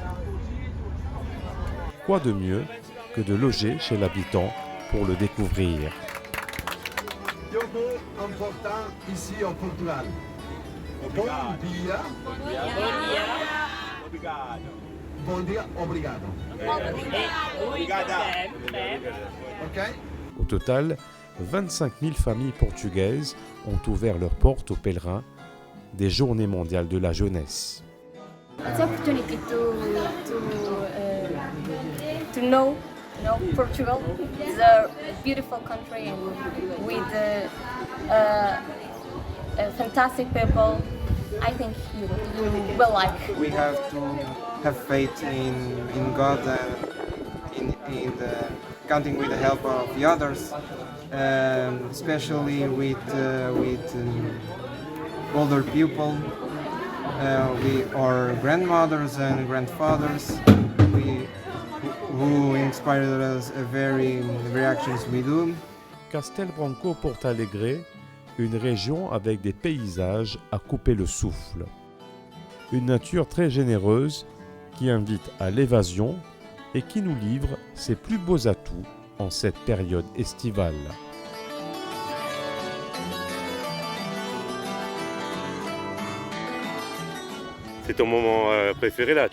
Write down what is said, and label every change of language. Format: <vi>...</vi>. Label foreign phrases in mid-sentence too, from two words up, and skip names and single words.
<fr>Quoi de mieux que de loger chez l'habitant pour le découvrir? Jogo important ici en Portugal.</fr> <pt>Bon dia. Bon dia, obrigado. Ok?</pt> <fr>Au total, 25 000 familles portugaises ont ouvert leurs portes aux pèlerins des Journées mondiales de la jeunesse.</fr> <en>It's an opportunity to know Portugal. It's a beautiful country and with fantastic people. I think you will like. We have to have faith in God and in the counting with the help of the others, especially with older people, our grandmothers and grandfathers, who inspired us very actions we do.</en> <fr>Castel Branco Porto Alegre, une région avec des paysages à couper le souffle. Une nature très généreuse qui invite à l'évasion et qui nous livre ses plus beaux atouts en cette période estivale. C'est ton moment préféré là?</fr>